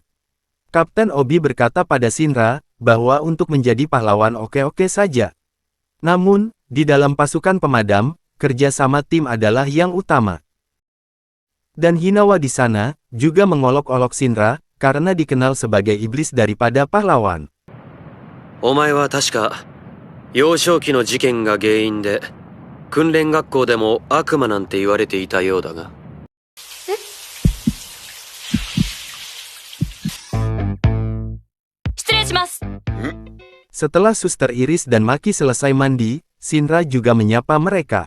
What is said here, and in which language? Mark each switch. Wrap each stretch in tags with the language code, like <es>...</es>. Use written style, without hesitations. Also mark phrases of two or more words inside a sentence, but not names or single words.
<id>Kapten Obi berkata pada Shinra, bahwa untuk menjadi pahlawan oke-oke saja. Namun, di dalam pasukan pemadam, kerja sama tim adalah yang utama. Dan Hinawa di sana, juga mengolok-olok Shinra, karena dikenal sebagai iblis daripada pahlawan.</id> <ja>お前は確か幼少期の事件が原因で訓練学校でも悪魔なんて言われていたようだが。失礼します。</ja> <id>Setelah Suster Iris dan Maki selesai mandi, Shinra juga menyapa mereka.</id>